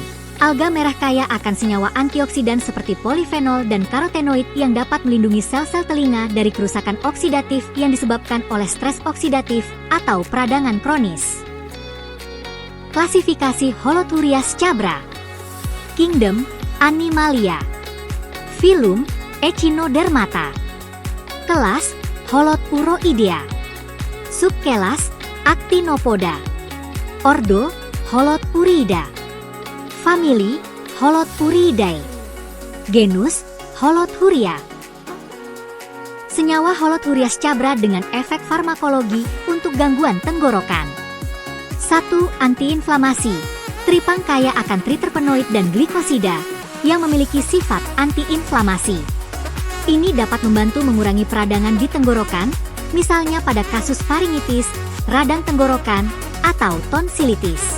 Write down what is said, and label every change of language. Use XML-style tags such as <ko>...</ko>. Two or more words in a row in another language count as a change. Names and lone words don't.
<id>Alga merah kaya akan senyawa antioksidan seperti polifenol dan karotenoid yang dapat melindungi sel-sel telinga dari kerusakan oksidatif yang disebabkan oleh stres oksidatif atau peradangan kronis. Klasifikasi Holothurias scabra. Kingdom, Animalia. Phylum, Echinodermata. Kelas, Holothuroidea. Subkelas, Actinopoda. Ordo, Holothuriida. Famili, Holothuriidae. Genus, Holothuria. Senyawa Holothurias scabra dengan efek farmakologi untuk gangguan tenggorokan. 1. Antiinflamasi. Tripang kaya akan triterpenoid dan glikosida yang memiliki sifat antiinflamasi. Ini dapat membantu mengurangi peradangan di tenggorokan, misalnya pada kasus faringitis, radang tenggorokan, atau tonsilitis.</id>